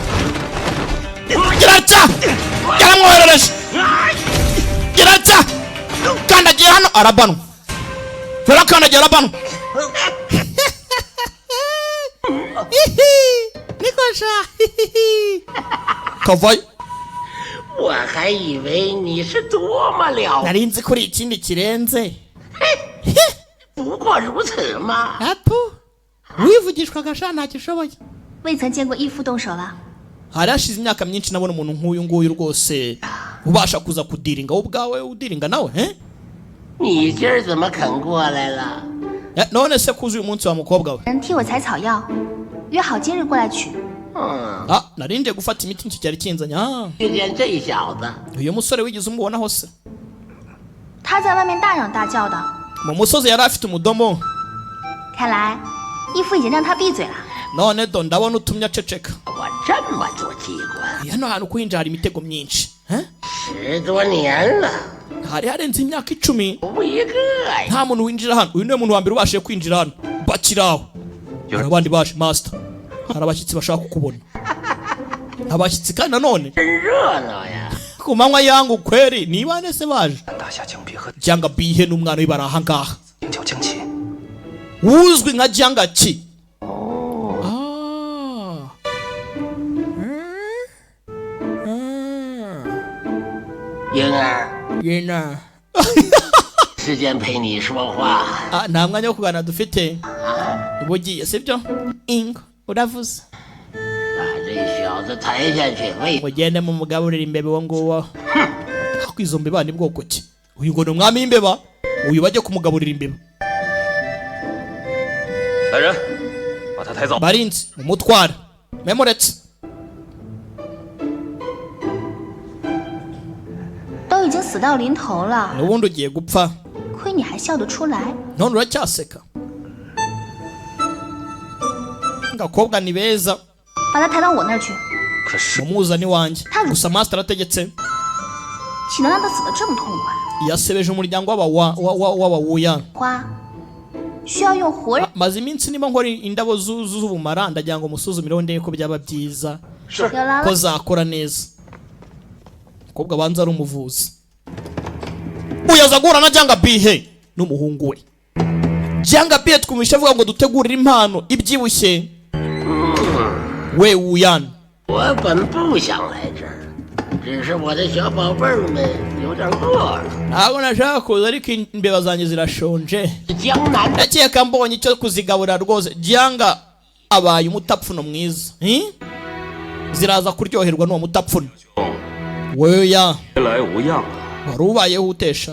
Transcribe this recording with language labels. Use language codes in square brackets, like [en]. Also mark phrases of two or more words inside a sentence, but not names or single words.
[rw] giraca yaramwoherereje giraca kandagiye hano arabanwa yarakandagiye arabanwa nikosha kavayo [zh] 我还以为你是多么了， [rw] nari nzi kuri ikindi kirenze [zh] 不过如此嘛。 [rw] apu wivugishwaga sha ntacyo ushoboye [zh] 未曾见过义父动手了。 [rw] hari hashize imyaka myinshi nabona umuntu nk'uyu nguyu rwose ubasha kuza kudiringa wowe ubwawe udiringa nawe [zh] 你今儿怎么肯过来了？ [rw] none se kuzi uyu munsi wa mukobwa we [zh] 人替我采草药，约好今日过来取。 [rw] narinde gufata imiti nicyo cyari kinzanya [zh] 遇见这小子， [rw] uyu musore wigeze umubonaho se [zh] 他在外面大嚷大叫的， [rw] mu musozi yari afite umudomo [zh] 看来义父已经让他闭嘴了。 [rw] none do ndabona utumye aceceka [zh] 我这么多机关， [rw] hano hantu kuhinjira hari imitego myinshi [zh] 10 多年了， [rw] hari harenze imyaka 10 [zh] 无一个呀。 [rw] nta muntu winjira hano uyu niwe muntu wa mbere ubashije kwinjira hano bakiraho hari abandi baje master hari abashyitsi bashaka kukubona abashyitsi kandi nanone [zh] 真热闹呀！ [rw] ku manywa yangu kweri niba nese baje [zh] 大侠江别和 [rw] cyangwa bihe n'umwana we bari ahangaha [zh] 名叫江奇， [rw] uzwi nka janga ki [zh] 婴儿， [rw] yena [zh] 时间陪你说话。 [rw] nta mwanya wo kuganira dufite uba ugiye sibyo ingo uravuze [zh] 把这小子抬下去喂。 [rw] mugende mu mugaburira imbeba uwo nguwo ariko izo mbeba ni bwoko ki uyu ngo ni umwami w'imbeba uyu bajye kumugaburira imbeba [zh] 来人，把他抬走。 [rw] barinzi umutwara memuretse [zh] 都已经死到临头了， [rw] n'ubundi ugiye gupfa [zh] 亏你还笑得出来。 [rw] none uracyaseka agakobwa ni beza [zh] 把他抬到我那儿去，可是 [rw] mumuzane iwanjye Ntabwo- gusa master arategetse [zh] 岂能让他死得这么痛快？ [rw] yasebeje umuryango w'abawuya [zh] 花需要用活人。 [rw] maze iminsi niba nkora indabo z'ubumara ndagira ngo musuzumireho ndebe ko byaba byiza [zh] 有来 [rw] ko [zh] 了， [rw] zakora neza umukobwa abanza ari umuvuzi uyaza guhura na janga bihe n'umuhungu we janga bihe twumvisha avuga ngo dutegurire impano ibyibushye we wuyana [zh] 我本不想来这儿，只是我的小宝贝儿们有点饿了。 [rw] ntabwo nashaka kuza ariko imbeba zanjye zirashonje 江南 ndakeka mbonye icyo kuzigaburira rwose janga abaye umutapfuno mwiza. Ziraza kuryoherwa n'uwo mutapfuno. Wewe ya [zh] 来无恙啊！ [rw] wari ubayeho utesha.